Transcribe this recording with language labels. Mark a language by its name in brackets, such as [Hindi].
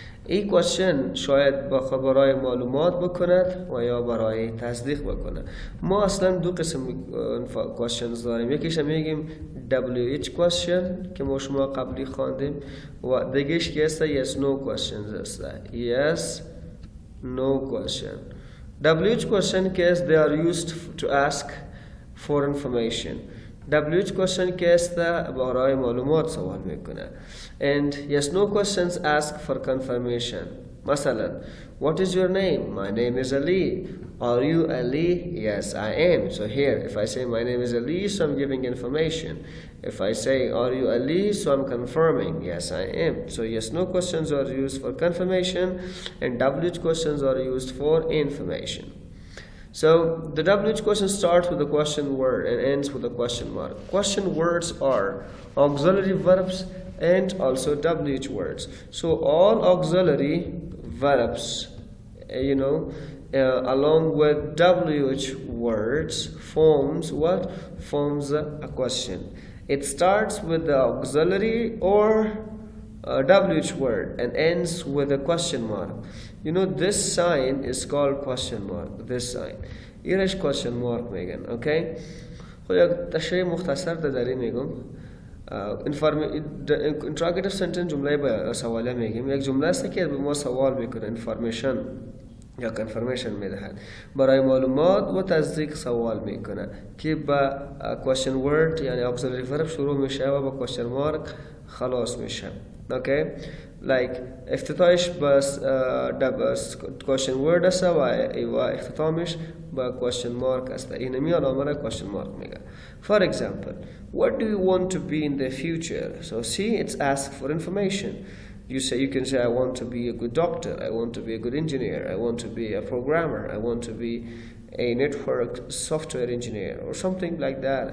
[Persian] این question شاید برای معلومات بکند و یا برای تصدیق بکنه. ما اصلا دو قسم questions داریم. یکیش هم میگیم WH question که ما شما قبلی خواندیم و دیگهش که است yes no questions است. [English] Yes no question. WH question [Persian] که است [English] they are used to ask for information. [Persian] WH question که است برای معلومات سوال میکنه. [English] And yes no questions ask for confirmation. مثلا what is your name? My name is Ali. Are you Ali? Yes I am. So here if I say my name is Ali, so I'm giving information. If I say are you Ali, so I'm confirming yes I am. So yes no questions are used for confirmation and WH questions are used for information. So the WH question starts with a question word and ends with a question mark. Question words are auxiliary verbs and also WH words. So all auxiliary verbs, along with WH words forms what? Forms a question. It starts with the auxiliary or WH word and ends with a question mark. This sign is called question mark. This sign. [Persian] ایرش question mark میگن. [English] Okay? [Persian] خب یک تشریح مختصر در این میگم. Interrogative sentence جمله با سواله میگیم. یک جمله است که به ما سوال میکنه. Information یا confirmation میدهد. برای معلومات و تصدیق سوال میکنه که با question word یعنی auxiliary verb شروع میشه و با question mark خلاص میشه. [English] Okay? [Persian] Like افتتاحش بس question word است و اختتامش با question mark است. این میاد آمده question mark میگه. [English] For example, what do you want to be in the future? So see, it's asked for information. You can say I want to be a good doctor, I want to be a good engineer, I want to be a programmer, I want to be a network software engineer or something like that.